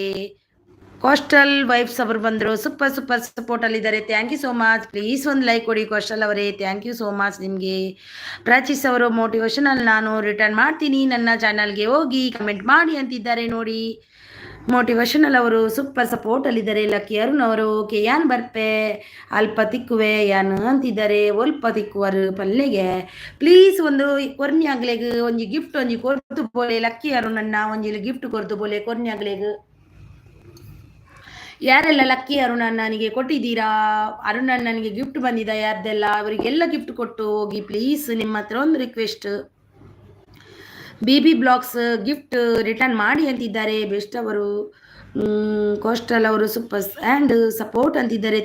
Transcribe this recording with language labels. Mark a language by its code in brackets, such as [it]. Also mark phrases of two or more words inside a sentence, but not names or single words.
[kn] ಕೋಸ್ಟಲ್ ವೈಫ್ಸ್ ಅವರು ಬಂದರು. ಸೂಪರ್ ಸಪೋರ್ಟಲ್ಲಿದ್ದಾರೆ. [en] thank you so much. [kn] ಪ್ಲೀಸ್ ಒಂದು ಲೈಕ್ ಕೊಡಿ ಕೋಸ್ಟಲ್ ಅವರೇ, [en] thank you so much [kn] ನಿಮಗೆ. ಪ್ರಾಚಿಸ್ ಅವರು ಮೋಟಿವೇಶನಲ್ ನಾನು ರಿಟರ್ನ್ ಮಾಡ್ತೀನಿ, ನನ್ನ ಚಾನಲ್ಗೆ ಹೋಗಿ ಕಮೆಂಟ್ ಮಾಡಿ ಅಂತಿದ್ದಾರೆ. ನೋಡಿ ಮೋಟಿವೇಶನಲ್ ಅವರು ಸೂಪರ್ ಸಪೋರ್ಟ್ ಅಲ್ಲಿದ್ದಾರೆ. ಲಕ್ಕಿ ಅರುಣ್ ಅವರು ಓಕೆ [tcy] ಯಾನ್ ಬರ್ಪೆ ಅಲ್ಪ ತಿಕ್ಕುವೆ ಯಾನ್ [kn] ಅಂತಿದ್ದಾರೆ. [tcy] ಒಲ್ಪ ತಿಕ್ಕುವರು ಪಲ್ಲೆಗೆ ಪ್ಲೀಸ್ ಒಂದು ಕೊರ್ನ್ಯಾಗ್ಲೆಗ್ ಒಂಜಿ ಗಿಫ್ಟ್ ಒಂಜಿ ಕೊರ್ತು ಬೋಲೆ. ಲಕ್ಕಿ ಅರುಣ್ ಅಣ್ಣ ಒಂಜಿ ಗಿಫ್ಟ್ ಕೊರ್ತು ಬೋಲೆ ಕೊರ್ನ್ಯಾಗ್ಲೆಗ್. [kn] ಯಾರೆಲ್ಲ ಲಕ್ಕಿ ಅರುಣ್ ಅಣ್ಣನಿಗೆ ಕೊಟ್ಟಿದ್ದೀರಾ? ಅರುಣ್ ಅಣ್ಣನಿಗೆ ಗಿಫ್ಟ್ ಬಂದಿದೆ ಯಾರ್ದೆಲ್ಲ ಅವರಿಗೆಲ್ಲ ಗಿಫ್ಟ್ ಕೊಟ್ಟು ಹೋಗಿ ಪ್ಲೀಸ್. ನಿಮ್ಮ ಹತ್ರ ಒಂದು ರಿಕ್ವೆಸ್ಟ್, BB ಬ್ಲಾಗ್ಸ್ [en] gift return [kn] ಮಾಡಿ ಅಂತಿದ್ದಾರೆ. ಬೆಸ್ಟ್ ಅವರು ಕೋಸ್ಟಲ್ ಅವರು [en] super and support [kn] ಅಂತಿದ್ದಾರೆ.